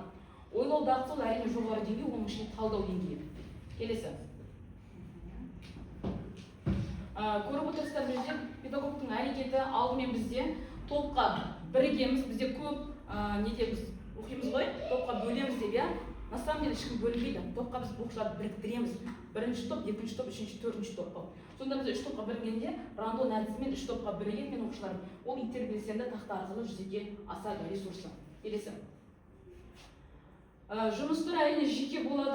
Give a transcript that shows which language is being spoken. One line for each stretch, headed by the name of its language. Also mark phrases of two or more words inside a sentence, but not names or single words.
Kazakh: Ойлау дағдысы әрине жоғары деңгей, оның ішінде талдау деңгейі. Келесі. Көріп отырсыздар, бізде педагогтың әрекеті алдымен бізде топқа бірігеміз, бізде көп біз оқимыз ғой, топқа бөлеміз деп,
Russian: на самом деле
Kazakh: ешкім бөлінбейді. Топқа біз оқушыларды біріктіреміз. Бірінші топ, екінші топ, үшінші, төртінші топқа. Сонда біз 3 топқа біргенде рандон әдісімен 3 топқа бірген мен оқушыларым. Ол интербелсенді тақта арқылы жүзеге асады ресурсы. Келесі. Жұмыс түрі әрине жеке болады.